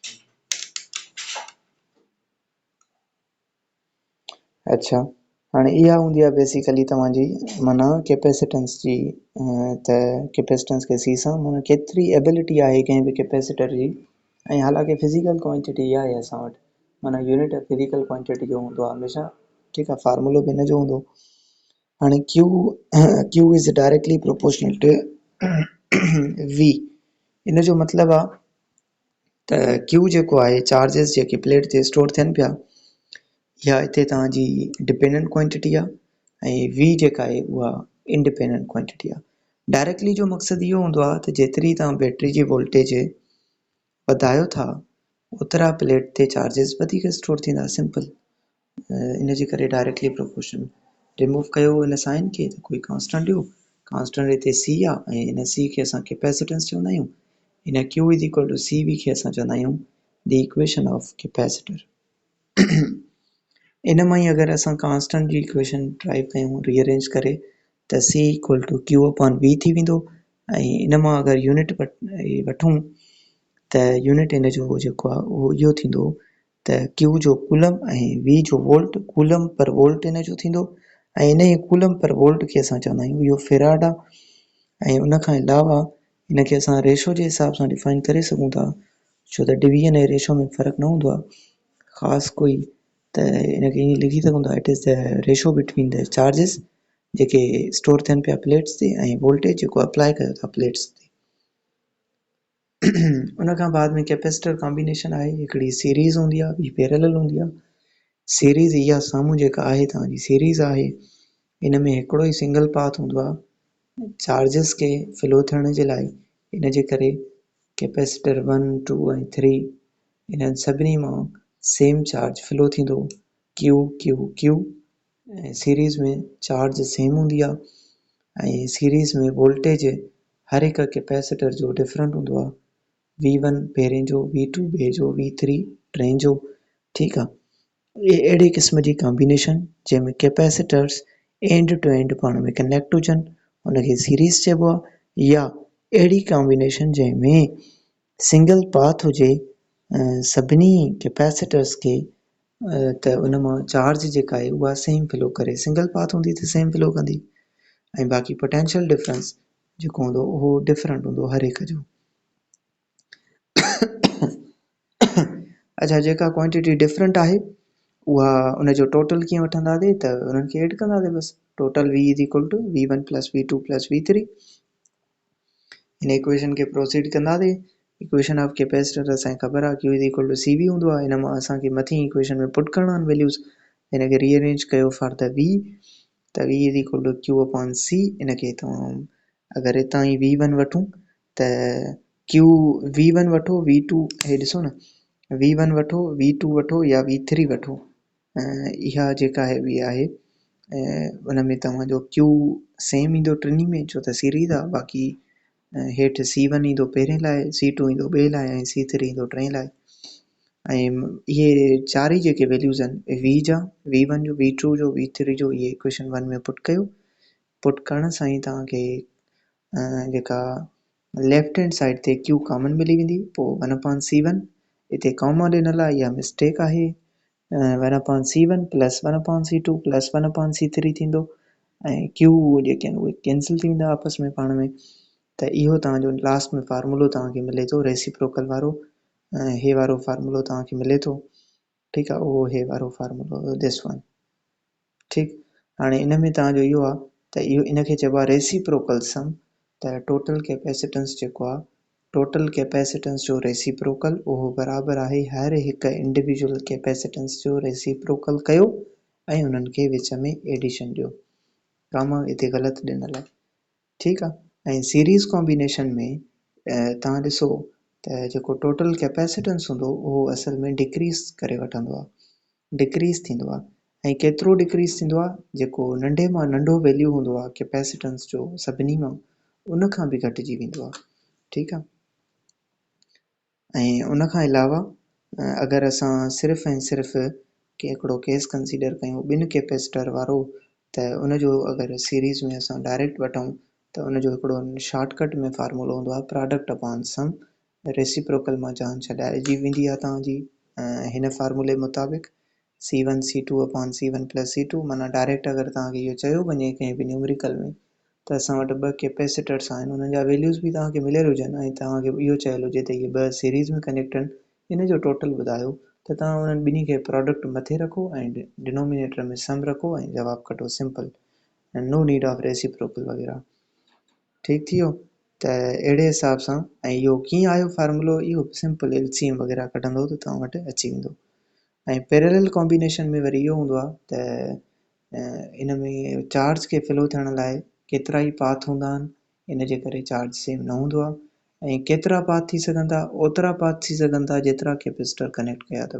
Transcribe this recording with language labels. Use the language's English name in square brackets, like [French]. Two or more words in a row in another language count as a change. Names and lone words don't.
[Sindhi] अच्छा, हाणे इहा हूंदी आहे बेसिकली तव्हांजी माना कैपेसिटेंस जी। त कैपेसिटेंस खे सी सां माना केतिरी एबिलिटी आहे कंहिं बि कैपेसिटर जी। ऐं हालांकि [English] physical quantity [Sindhi] इहा आहे असां वटि, माना [English] unit physical quantity [Sindhi] जो हूंदो आहे हमेशह। ठीकु आहे, फार्मूलो बि हिन जो हूंदो। [English] हाणे Q is directly proportional to V. [Sindhi] इन जो मतिलबु आहे त क्यू जेको आहे, चार्जिस जेके प्लेट ते स्टोर थियनि पिया, इहा हिते तव्हांजी [English] dependent quantity [Sindhi] आहे ऐं वी जेका आहे उहा [English] independent quantity [Sindhi] आहे। डायरेक्टली जो मक़सदु इहो हूंदो आहे त जेतिरी तव्हां बैटरी जी वोल्टेज वधायो था ओतिरा प्लेट ते चार्जिस वधीक स्टोर थींदा, सिंपल। इन जे करे [English] directly proportional. [Sindhi] रिमूव कयो हिन साइन खे त कोई कांस्टेंट ॾियो, कांस्टेंट हिते सी आहे ऐं हिन सी खे असां कैपेसिटेंस चवंदा आहियूं। [English] हिन Q is equal to C V [Sindhi] खे असां चवंदा आहियूं [English] the equation of capacitor. [Sindhi] इन मां ई अगरि असां कांस्टेंट जी [English] equation derive [Sindhi] कयूं रीअरेंज करे त [English] C equal to Q upon V [Sindhi] थी वेंदो। ऐं इन मां अगरि यूनिट वठूं त यूनिट इन जो जेको आहे उहो इहो थींदो त क्यू जो कूलम ऐं वी जो वोल्ट, [English] coulomb per volt [Sindhi] इन जो थींदो। ऐं इन ई [English] coulomb per volt [Sindhi] खे असां चवंदा आहियूं इहो फेराड आहे। ऐं उन खां अलावा इनखे असां रेशो जे हिसाब सां डिफाइन करे सघूं था, छो त डिवीजन ऐं रेशो में फ़र्क़ु न हूंदो आहे ख़ासि कोई। त इनखे ईअं लिखी सघूं था, [English] it is the ratio between the charges [Sindhi] जेके स्टोर थियनि पिया प्लेट्स ते ऐं वोल्टेज जेको अप्लाई कयो था प्लेट्स ते। उन खां बाद में [English] capacitor combination [Sindhi] आहे, हिकिड़ी सीरीज़ हूंदी आहे, ॿी पैरेलल हूंदी आहे। सीरीज़ इहा साम्हूं जेका आहे तव्हांजी सीरीज़ आहे, इन में हिकिड़ो ई [English] single path [Sindhi] हूंदो आहे चार्जिस खे फ्लो थियण जे लाइ। इन जे करे कैपेसिटर 1, 2 ऐं 3 इन्हनि सभिनी मां [English] same charge flow [Sindhi] थींदो, [English] Q Q Q. [Sindhi] ऐं सीरीज़ में चार्ज सेम हूंदी आहे ऐं सीरीज़ में वोल्टेज हर हिकु कैपेसिटर जो डिफरेंट हूंदो आहे, V1 पहिरें जो, V2 ॿिए जो, V3 टें जो। ठीकु आहे, अहिड़े क़िस्म जी कॉम्बिनेशन जंहिंमें कैपेसिटर्स [English] end to end [Sindhi] पाण में कनेक्ट हुजनि उनखे सीरीज़ चइबो आहे। या अहिड़ी कॉम्बिनेशन जंहिंमें [English] single path [Sindhi] हुजे सभिनी कैपेसिटर्स खे, त उन मां चार्ज जेका आहे उहा [English] same flow [Sindhi] करे। [English] single path [Sindhi] हूंदी त [English] same flow [Sindhi] कंदी ऐं बाक़ी [English] potential difference [Sindhi] जेको हूंदो उहो डिफरेंट हूंदो हर हिक जो। अच्छा, जेका क्वांटिटी डिफरेंट आहे उहा उनजो टोटल कीअं वठंदासीं त उन्हनि खे एड कंदासीं बसि। [English] total V is equal to V1 plus V2 plus V3. [Sindhi] हिन इक्वेशन खे प्रोसीड कंदासीं। [English] equation of capacitor [Sindhi] असांखे ख़बर आहे [English] Q is equal to C V [Sindhi] हूंदो आहे। हिन मां असांखे मथीं इक्वेशन में पुट करणा आहिनि वैल्यूज़। [English] हिनखे रीअरेंज कयो for the V त V is equal to Q upon C. [Sindhi] इनखे तव्हां अगरि हितां ई V1 वठूं त क्यू V1 वठो, V2 हे ॾिसो न, V1 वठो, V2 वठो या V3 वठो, इहा जेका आहे वी आहे उन में तव्हांजो क्यू सेम ईंदो टिनी में, छो त सीरीज़ आहे। बाक़ी हेठि C1 ईंदो पहिरें लाइ, C2 ईंदो ॿिए लाइ ऐं C3 ईंदो टें लाइ। ऐं इहे चारि जेके वैल्यूज़ आहिनि V जा, V1 जो, V2 जो, V3 जो, इहे इक्वेशन 1 में पुट कयो। पुट करण सां ई तव्हांखे जेका [English] left hand side [Sindhi] ते [English] Q common [Sindhi] मिली वेंदी। पोइ 1/C1 हिते कॉमा ॾिनल आहे, इहा मिस्टेक आहे। [English] 1/C1 plus 1/C2 plus 1/C3 [Sindhi] थींदो ऐं क्यू जेके आहिनि उहे कैंसिल थी वेंदा आपस में पाण में। त इहो तव्हांजो लास्ट में फार्मूलो तव्हांखे मिले थो रेसिप्रोकल वारो। हे वारो फार्मूलो तव्हांखे मिले थो। ठीकु आहे, उहो हे वारो फार्मूलो [English] this one. [Sindhi] ठीकु, हाणे इन में तव्हांजो इहो आहे त इहो इनखे चइबो आहे [English] reciprocal sum. [Sindhi] त [English] total capacitance [Sindhi] जेको आहे, [English] total capacitance [Sindhi] जो रेसिप्रोकल उहो बराबरि आहे हर हिकु [English] individual capacitance [Sindhi] जो रेसिप्रोकल कयो ऐं उन्हनि खे विच में एडिशन ॾियो। कामा हिते ग़लति ॾिनल आहे। ठीकु आहे, ऐं [English] series combination [Sindhi] में तव्हां ॾिसो त जेको [English] total capacitance [Sindhi] हूंदो उहो असल में डिक्रीज़ करे वठंदो आहे, डिक्रीज़ थींदो आहे। ऐं केतिरो डिक्रीज़ थींदो आहे, जेको नंढे मां नंढो वैल्यू हूंदो आहे कैपेसिटेंस जो सभिनी मां, उन खां बि घटिजी वेंदो आहे। ठीकु आहे, ऐं उन खां अलावा अगरि असां सिर्फ़ु ऐं सिर्फ़ु हिकिड़ो [English] case consider [Sindhi] कयूं ॿिनि कैपेसिटर वारो, त उनजो अगरि सीरीज़ में असां डायरेक्ट वठूं त उनजो हिकिड़ो शॉर्टकट में फार्मूलो हूंदो आहे [English] product upon sum. [Sindhi] रेसिप्रोकल मां जान छॾाइजी वेंदी आहे तव्हांजी हिन फार्मूले मुताबिक़। [English] C1 C2 upon C1 plus C2 [Sindhi] माना डायरेक्ट अगरि तव्हांखे इहो चयो वञे कंहिं बि न्यूमेरिकल में त असां वटि ॿ कैपेसिटर्स आहिनि उन्हनि जा वैल्यूज़ बि तव्हांखे मिलियल हुजनि ऐं तव्हांखे इहो चयल हुजे त इहे ॿ सीरीज़ में कनेक्ट आहिनि इन जो टोटल ॿुधायो त तव्हां उन्हनि ॿिन्ही खे प्रोडक्ट मथे रखो ऐं डिनोमिनेटर में सम रखो ऐं जवाबु कढो सिंपल ऐं [English] no need of reciprocal [Sindhi] वग़ैरह। ठीकु थी वियो त अहिड़े हिसाब सां ऐं इहो कीअं आयो फार्मूलो इहो सिंपल LCM वग़ैरह कढंदो त तव्हां वटि अची वेंदो। ऐं [English] parallel combination [Sindhi] में वरी इहो हूंदो आहे त इन में चार्ज खे फ्लो थियण लाइ केतिरा ई पाथ हूंदा आहिनि इन जे करे चार्ज सेम न हूंदो आहे ऐं केतिरा पाथ थी सघनि था ओतिरा पाथ थी सघनि था जेतिरा कैपेसिटर कनेक्ट कया अथव।